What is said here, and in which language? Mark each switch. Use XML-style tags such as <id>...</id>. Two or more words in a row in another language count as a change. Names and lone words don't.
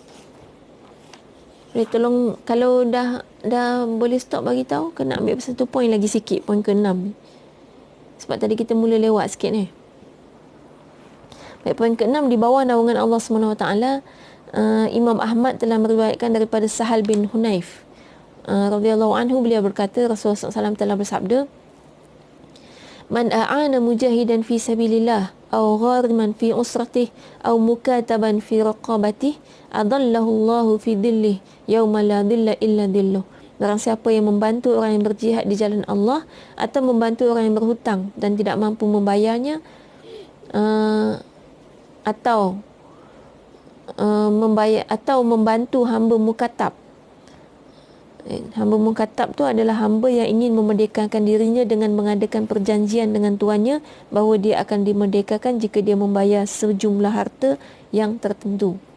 <ms>Boleh tolong, kalau dah boleh stop bagi tahu, kena ambil satu poin lagi sikit, poin ke-6 ni. Sebab tadi kita mula lewat sikit ni. Baik, poin ke-6, di bawah naungan Allah SWT. Imam Ahmad telah meriwayatkan daripada Sahal bin Hunayf</ms> <ar>رضي الله عنه,</ar> <ms>beliau berkata, Rasulullah SAW telah bersabda,</ms> <ar>من أعان مجاهدا في سبيل الله أو غارما في عسرته أو مكاتبا في رقبته أظله الله في ظله يوم لا ظل إلا ظله.</ar> <ms>Barang siapa yang membantu orang yang berjihad di jalan Allah, atau membantu orang yang berhutang dan tidak mampu membayarnya, atau membantu hamba mukatab. Hamba mukatab tu adalah hamba yang ingin memerdekakan dirinya dengan mengadakan perjanjian dengan tuannya bahawa dia akan dimerdekakan jika dia membayar sejumlah harta yang tertentu.</ms>